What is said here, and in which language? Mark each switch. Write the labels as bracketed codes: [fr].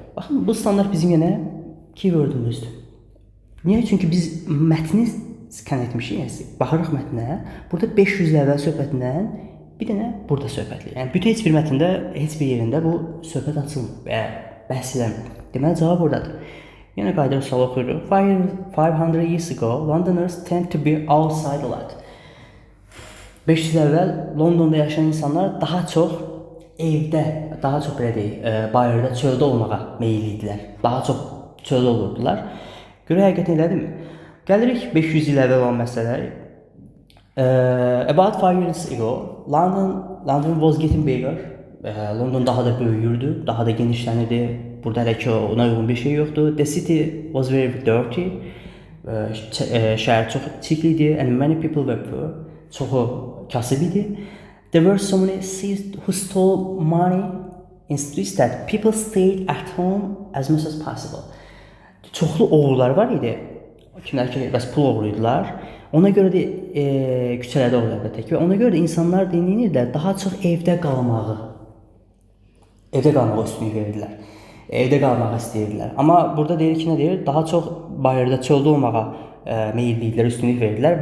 [az] Baxın, bu standart bizim yenə keywordümüzdür. Niyə? Çünki biz mətni skan etmişik, baxırıq mətnə, burada 500 il əvvəl söhbətindən bir dənə burada söhbətlir. Yəni bütün heç bir mətndə, heç bir yerində bu söhbət açılmır və bəhs edilmir. Deməli cavab buradadır. Yenə qayıdırıq sual oxuyuruq. [en] 500 years ago, Londoners tend to be outside a lot. [az] 500 il əvvəl Londonda yaşayan insanlar daha çox evdə, daha çox belə deyək, bayırda, çöldə olmağa meyilli idilər. Daha çox çöldə olurdular. Görə həqiqətən elədimi? Gəlirik 500 il əvvəl olan məsələyə. [en] About 5 years ago, London was getting bigger. [az] London daha da böyüyürdü, daha da genişlənirdi. Burada hələ ki ona uyğun bir şey yoxdur. [en] The city was very dirty. [az] Şəhər çox çirkli idi [en] and many people were poor. [az] Çoxu kasıb idi. [en] There were so many thieves who stole money in streets that people stayed at home as much as possible. [az] Çoxlu oğrular var idi. Kimlər ki, bəs pul oğruydular. Ona görə də küçələrdə olurlar əlbəttə ki, və ona görə də insanlar dinləyirlər, daha çox evdə qalmağı üstünlük verirdilər. Evdə qalmağı istəyirdilər. Amma burada deyir ki, nə deyir? Daha çox bayırda, çöldə olmağa meyilli idilər, üstünlük verirdilər.